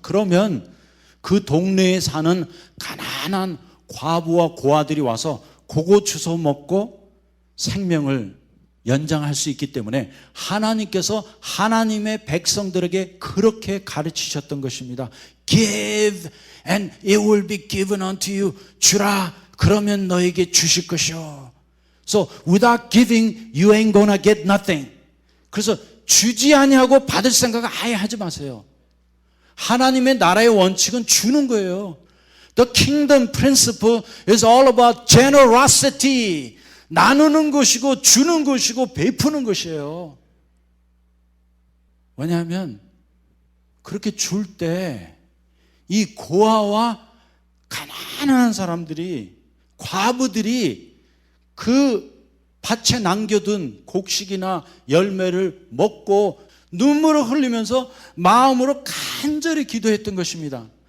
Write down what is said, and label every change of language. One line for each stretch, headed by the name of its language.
Korean: 그러면 그 동네에 사는 가난한 과부와 고아들이 와서 그거 주워 먹고 생명을 연장할 수 있기 때문에 하나님께서 하나님의 백성들에게 그렇게 가르치셨던 것입니다.
English: Give and it will be given unto you.
Korean: 주라, 그러면 너에게 주실 것이요.
English: So without giving you ain't gonna get nothing.
Korean: 그래서 주지 아니하고 받을 생각을 아예 하지 마세요. 하나님의 나라의 원칙은 주는 거예요.
English: The kingdom principle is all about generosity.
Korean: 나누는 것이고 주는 것이고 베푸는 것이에요. 왜냐하면 그렇게 줄 때 이 고아와 가난한 사람들이, 과부들이 그 밭에 남겨둔 곡식이나 열매를 먹고 눈물을 흘리면서 마음으로 간절히 기도했던 것입니다.